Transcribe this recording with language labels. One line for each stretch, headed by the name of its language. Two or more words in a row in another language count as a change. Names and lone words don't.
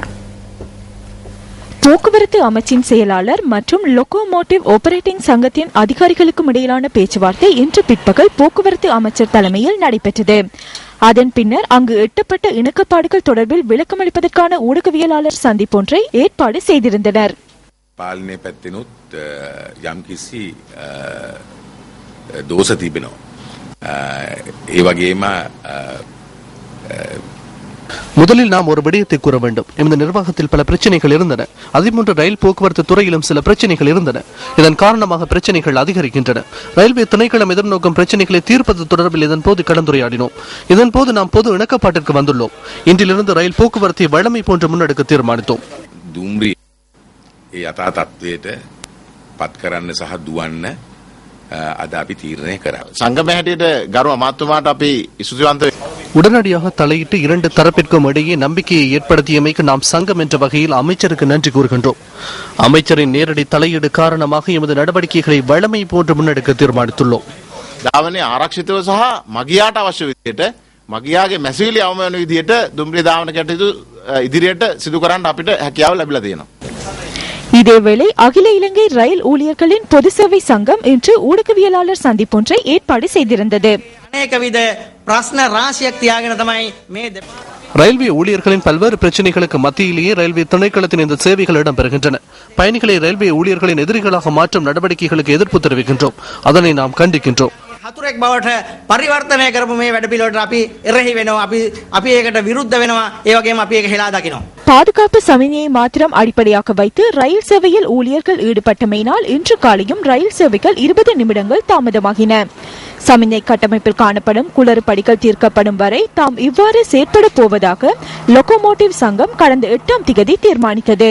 Tamil: போக்குவரத்து அமைச்சின் செயலாளர் மற்றும்
English: locomotive operating
Tamil: சங்கத்தின் அதிகாரிகளுக்கும் இடையிலான பேச்சுவார்த்தை இன்று பிற்பகல் போக்குவரத்து அமைச்சர் தலைமையில் நடைபெற்றது. அதன் பின்னர் அங்கு எட்டப்பட்ட இணக்கப்பாடுகள் தொடர்பில் விளக்கமளிப்பதற்கான ஊடகவியலாளர் சந்திப்பொன்றை ஏற்பாடு செய்திருந்தனர்.
Sinhala: පාලනය පැත්තෙනුත් යම්කිසි දෝෂ තිබෙනවා. ඒ වගේම
Tamil: முதலில் நாம் ஒரு விடயத்தை கூற வேண்டும். இந்த நிர்வாகத்தில் பல பிரச்சனைகள் இருந்தன. அதேபோன்று ரயில் போக்குவரத்து துறையிலும் சில பிரச்சனைகள் இருந்தன. இதன் காரணமாக பிரச்சனைகள் அதிகரிக்கின்றன. ரயில்வே திணைக்களம் எதிர்நோக்கும் பிரச்சனைகளை தீர்ப்பது தொடர்பில் இதன் போது கலந்துரையாடினோம். இதன் போது நாம் பொது இணக்கப்பாட்டிற்கு வந்துள்ளோம். இன்றிலிருந்து ரயில் போக்குவரத்தை வழமை போன்று முன்னெடுக்க தீர்மானித்தோம்.
Sinhala: දුම්රිය ඒ යථා තත්ත්වයට පත් කරන්න සහ දුවන්න අද අපි තීරණය කරා. සංගමය හැටියට ගරු අමාත්‍යතුමාට අපි ඉසුසිවන්ත
Tamil: உடனடியாக தலையிட்டு 2 தரப்பிற்கும் இடையே நம்பிக்கையை ஏற்படுத்தியமைக்கு நாம் சங்கம் என்ற வகையில் அமைச்சருக்கு நன்றி கூறுகின்றோம். அமைச்சரின் நேரடி தலையீடு காரணமாக எமது நடவடிக்கைகளை வழமை போன்று முன்னெடுக்க தீர்மானித்துள்ளோம்.
Sinhala: ධාවනයේ ආරක්ෂිතව සහ මගියාට අවශ්‍ය විදිහට මගියාගේ මැසිවිලි අවම වෙන විදිහට දුම්රිය ධාවන කටයුතු ඉදිරියට සිදු කරන්න අපිට හැකියාව ලැබිලා තියෙනවා.
Tamil: இதேவேளை அகில இலங்கை ரயில் ஊழியர்களின் பொது சேவை சங்கம் இன்று ஊடகவியலாளர் சந்திப்பொன்றை ஏற்பாடு செய்திருந்தது. ரயில்வே ஊழியர்களின் பல்வேறு பிரச்சனைகளுக்கு மத்தியிலேயே ரயில்வே திணைக்களத்தின் இந்த சேவைகள் இடம்பெறுகின்றன. பயணிகளை ரயில்வே ஊழியர்களின் எதிரிகளாக மாற்றும் நடவடிக்கைகளுக்கு எதிர்ப்பு தெரிவிக்கின்றோம். அதனை நாம் கண்டிக்கின்றோம்.
Sinhala: හතුරෙක් බවට පරිවර්තනය කරපු මේ වැඩපිළිවෙලට අපි එරෙහි වෙනවා. අපි ඒකට විරුද්ධ වෙනවා. ඒ වගේම අපි ඒක හෙලා දකිනවා.
Tamil: பாதுகாப்பு சமநிலையை மாத்திரம் அடிப்படையாக வைத்து ரயில் சேவையில் ஊழியர்கள் ஈடுபட்டமையினால் இன்று காலையும் ரயில் சேவைகள் 20 நிமிடங்கள் தாமதமாகின. சமநிலை கட்டமைப்பில் காணப்படும் குளறுபடிகள் தீர்க்கப்படும் வரை தாம் இவ்வாறு செயற்பட போவதாக லோகோமோட்டிவ் சங்கம் கடந்த 8ஆம் திகதி தீர்மானித்தது.